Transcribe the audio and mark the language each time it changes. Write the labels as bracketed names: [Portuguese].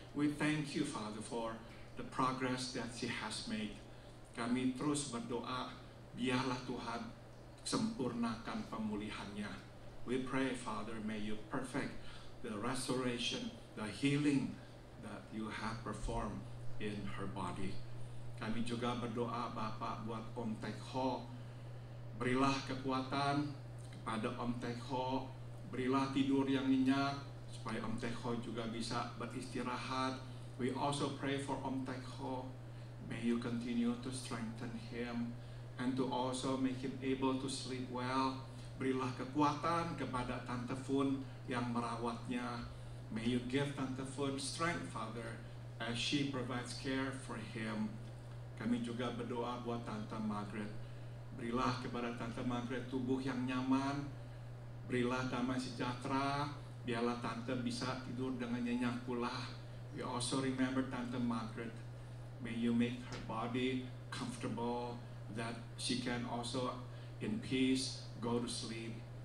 [English] We thank you, Father, for the progress that she has made. [Indonesian] Kami terus berdoa, biarlah Tuhan sempurnakan pemulihannya. [English] We pray, Father, may you perfect the restoration, the healing that you have performed in her body. [Indonesian] Kami juga berdoa, Bapak, buat Om Tek Ho. Berilah kekuatan kepada Om Tek Ho, berilah tidur yang nyenyak, supaya Om Tek Ho juga bisa beristirahat. [English] We also pray for Om Tek Ho. May you continue to strengthen him and to also make him able to sleep well. [Indonesian] Berilah kekuatan kepada Tante Fun yang merawatnya. [English] May you give Tante Fun strength, Father, as she provides care for him. [Indonesian] Kami juga berdoa buat Tante Margaret. Berilah kepada Tante Margaret tubuh yang nyaman. Berilah damai sejahtera. Biarlah Tante bisa tidur dengan nyenyak pula. [English] We also remember Tante Margaret. May you make her body comfortable, that she can also in peace go to sleep.